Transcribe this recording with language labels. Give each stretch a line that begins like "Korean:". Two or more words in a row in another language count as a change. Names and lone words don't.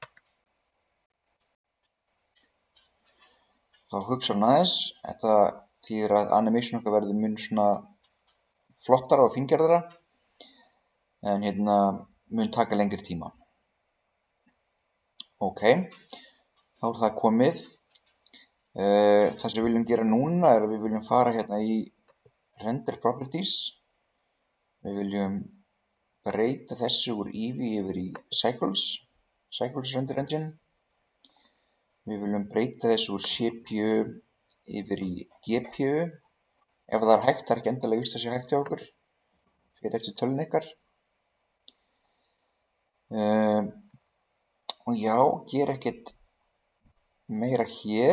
Icelandic: Þá hugsa hann aðeins, þetta þýðir að animation okkar verður mun svona flottara og fíngerðara en hérna mun taka lengri tíma. Ok, þá er það komið. Það sem við viljum gera núna er að við viljum fara hérna í
English: render properties.
Icelandic: Við viljum breyta þessu úr Eevee yfir í Cycles
English: render engine.
Icelandic: Við viljum breyta þessu úr CPU yfir í GPU. Ef það er hægt, það er ekki endilega víst að sé hægt hjá okkur. Fyrir eftir tölun ykkar. Og já, gera ekkert meira hér.